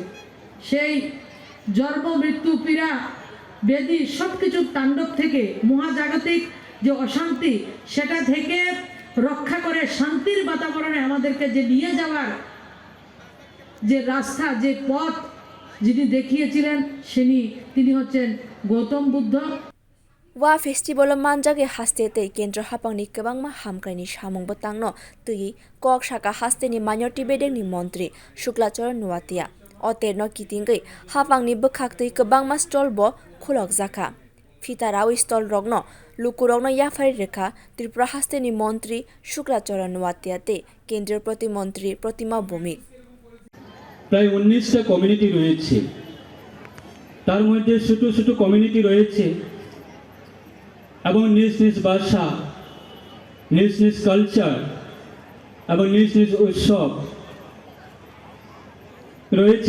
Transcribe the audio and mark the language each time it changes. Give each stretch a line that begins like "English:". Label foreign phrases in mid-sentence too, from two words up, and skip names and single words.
Bangla: সেই জন্ম মৃত্যু পীড়া বেদি সব কিছুর তাণ্ডব থেকে, মহাজাগতিক যে অশান্তি, সেটা থেকে রক্ষা করে শান্তির বাতাবরণে আমাদেরকে যে নিয়ে যাওয়ার যে রাস্তা, যে পথ যিনি দেখিয়েছিলেন তিনি হচ্ছেন গৌতম বুদ্ধ।
Kok Borok: Waa Festival manjage haste tei kendra hapangni kwbangma hamkraini samungbo tangno tui kok saka hasteni minority bedengni montri Sukla Charan Noatia oterno kitingoi hapangni bwkhak tui kwbangma stall bo khulokjakha fitarao stall rokno lukurokno yafari rekha Tripura hasteni montri Sukla Charan Noatia tei
Bangla: কেন্দ্রীয় প্রতিমন্ত্রী
Kok Borok: Pratima Bhowmik
Bangla: প্রায় 19টা কমিউনিটি রয়েছে, তার মধ্যে ছোট ছোট কমিউনিটি রয়েছে এবং নিজ নিজ ভাষা, নিজ নিজ কালচার এবং নিজ নিজ উৎসব রয়েছে।